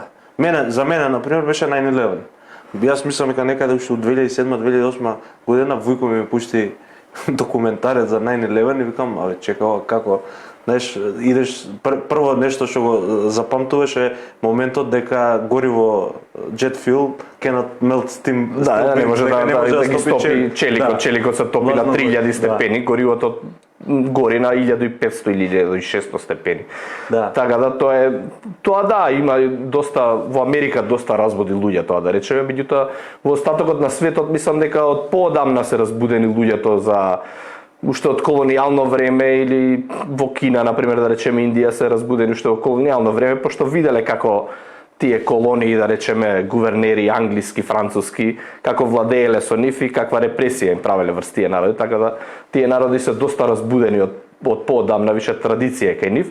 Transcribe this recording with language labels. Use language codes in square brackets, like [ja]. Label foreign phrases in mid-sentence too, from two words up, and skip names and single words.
[mk] За мене, например, беше 9/11. Јас мислам дека некаде уште од 2007-2008 година Вујко ми пушти документарец за 9/11 и викам, абе чекао како, знаеш, идеш прво нешто што го запамтуваш е моментот дека гориво [en] jet fuel cannot melt steam. [mk] Да, не може да ги стопи челикот. Челикот се топи на 3000 степени, горивото гори на 1500 или 1600 степени. Да. Така да тоа да, има доста во Америка доста разбуди луѓе тоа да речеме, меѓутоа во остатокот на светот мислам дека од поодамна се разбудени луѓето за уште од колонијално време или во Кина, например, да речеме Индија се разбудени уште во колонијално време, пошто виделе како тие колонии, да речеме, гувернери англиски, француски, како владееле со нив и каква репресија им правеле врз тие народи, така да тие народи се доста разбудени од поодамна, више традиција кај нив.